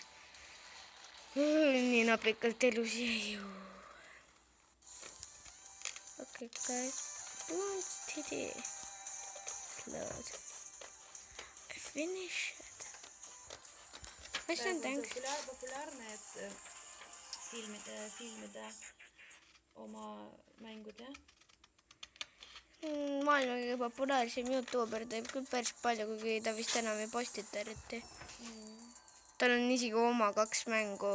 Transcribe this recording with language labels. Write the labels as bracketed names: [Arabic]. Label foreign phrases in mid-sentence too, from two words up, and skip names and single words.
[Estonian] Nii napikalt elus jäi ju. [English] Okay, guys. Once today. Close. I finished. I said thanks. [Estonian] Populaarne, et filmida oma mängud, jah? Maailma kõige populaarsem YouTuber teeb küll päris palju, kuigi ta vist enam ei postita eriti. Tal on isegi oma 2 mängu.